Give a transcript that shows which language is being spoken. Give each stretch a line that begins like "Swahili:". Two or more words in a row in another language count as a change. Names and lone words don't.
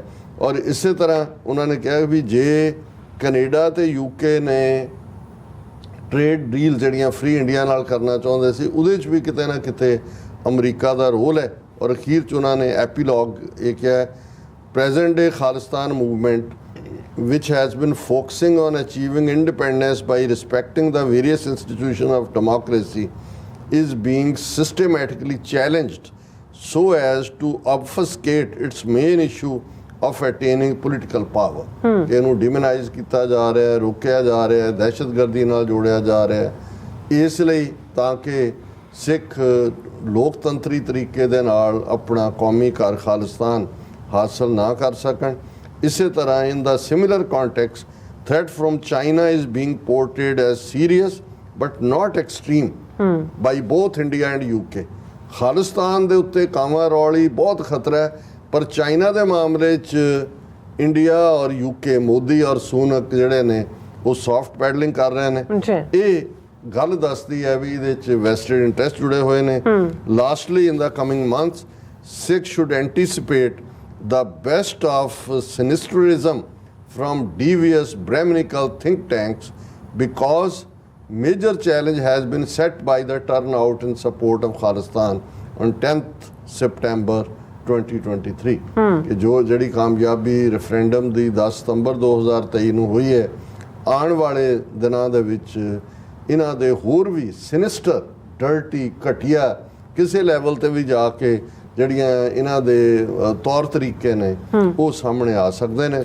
Punjabi: ਔਰ ਇਸੇ ਤਰ੍ਹਾਂ ਉਹਨਾਂ ਨੇ ਕਿਹਾ ਵੀ ਜੇ ਕੈਨੇਡਾ ਤੇ UK ਨੇ
English: trade deal
Punjabi: ਜਿਹੜੀਆਂ ਫ੍ਰੀ ਇੰਡੀਆ ਨਾਲ ਕਰਨਾ ਚਾਹੁੰਦੇ ਸੀ, ਉਹਦੇ 'ਚ ਵੀ ਕਿਤੇ ਨਾ ਕਿਤੇ ਅਮਰੀਕਾ ਦਾ ਰੋਲ ਹੈ। ਔਰ ਅਖੀਰ 'ਚ ਉਹਨਾਂ ਨੇ ਐਪੀਲੌਗ ਇਹ ਕਿਹਾ,
English: Present day Khalistan movement which has been focusing on achieving independence by respecting the various institutions of democracy is being systematically challenged so as to obfuscate its main issue of attaining political power।
Punjabi: ਇਹਨੂੰ ਡਿਮੋਨਾਈਜ਼ ਕੀਤਾ ਜਾ ਰਿਹਾ ਹੈ, ਰੋਕਿਆ ਜਾ ਰਿਹਾ ਹੈ, ਦਹਿਸ਼ਤਗਰਦੀ ਨਾਲ ਜੋੜਿਆ ਜਾ ਰਿਹਾ ਹੈ, ਇਸ ਲਈ ਤਾਂ ਕਿ ਸਿੱਖ ਲੋਕਤੰਤਰੀ ਤਰੀਕੇ ਦੇ ਨਾਲ ਆਪਣਾ ਕੌਮੀ ਘਰ ਖਾਲਿਸਤਾਨ ਹਾਸਲ ਨਾ ਕਰ ਸਕਣ। ਇਸੇ ਤਰ੍ਹਾਂ
English: in the similar context, threat from China is being portrayed as serious but not extreme by both India and UK।
Punjabi: ਖਾਲਿਸਤਾਨ ਦੇ ਉੱਤੇ ਕਾਵਾਂ ਰੌਲੀ ਬਹੁਤ ਖਤਰਾ ਹੈ, ਪਰ ਚਾਈਨਾ ਦੇ ਮਾਮਲੇ 'ਚ ਇੰਡੀਆ ਔਰ UK, ਮੋਦੀ ਔਰ ਸੂਨਕ ਜਿਹੜੇ ਨੇ ਉਹ
English: soft pedalling
Punjabi: ਕਰ ਰਹੇ ਨੇ। ਇਹ ਗੱਲ ਦੱਸਦੀ ਹੈ ਵੀ ਇਹਦੇ 'ਚ
English: vested interest
Punjabi: ਜੁੜੇ ਹੋਏ ਨੇ।
English: ਲਾਸਟਲੀ, in the coming months, Sikhs should anticipate the best of sinisterism from devious Brahminical think tanks, because major challenge has been set by the turnout in support of Khalistan on 10th September
Punjabi: 2023 ਕਿ ਜੋ ਜਿਹੜੀ ਕਾਮਯਾਬੀ ਰੈਫਰੈਂਡਮ ਦੀ 10 ਸਤੰਬਰ 2023 ਨੂੰ ਹੋਈ ਹੈ, ਆਉਣ ਵਾਲੇ ਦਿਨਾਂ ਦੇ ਵਿੱਚ ਇਹਨਾਂ ਦੇ ਹੋਰ ਵੀ
English: sinister, dirty,
Punjabi: ਘਟੀਆ ਕਿਸੇ ਲੈਵਲ ਤੇ ਵੀ ਜਾ ਕੇ ਜਿਹੜੀਆਂ ਇਹਨਾਂ ਦੇ ਤੌਰ ਤਰੀਕੇ ਨੇ ਉਹ ਸਾਹਮਣੇ ਆ ਸਕਦੇ ਨੇ।